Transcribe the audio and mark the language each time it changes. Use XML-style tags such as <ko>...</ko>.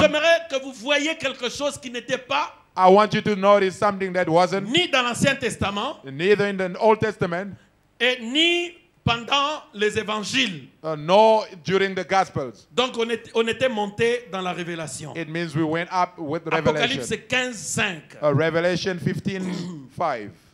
<fr>j'aimerais que vous voyiez quelque chose qui n'était pas</fr> <en>I want you to notice something that wasn't</en> <fr>ni dans l'Ancien Testament</fr> <en>neither in the Old Testament</en> <fr>et ni pendant les évangiles.</fr> <en>nor during the Gospels.</en> <fr>Donc on était monté dans la révélation.</fr> <en>It means we went up with</en> <fr>Apocalypse</fr> <en>Revelation.</en> <fr>15:5.</fr> <en>Revelation 15:5.</en>